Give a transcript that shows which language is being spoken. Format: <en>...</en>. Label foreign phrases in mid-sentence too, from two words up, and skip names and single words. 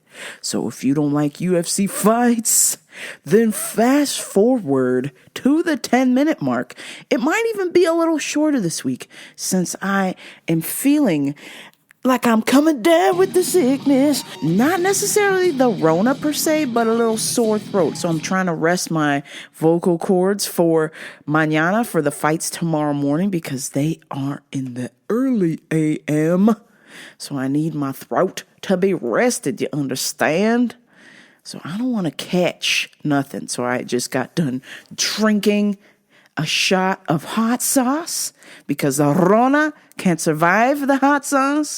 <en>So if you don't like UFC fights, then fast forward to the 10-minute mark. It might even be a little shorter this week since I am feeling like I'm coming down with the sickness. Not necessarily the Rona per se, but a little sore throat. So I'm trying to rest my vocal cords for mañana, for the fights tomorrow morning, because they are in the early AM. So I need my throat to be rested, you understand? So I don't want to catch nothing. So I just got done drinking a shot of hot sauce because the Rona can't survive the hot sauce.</en>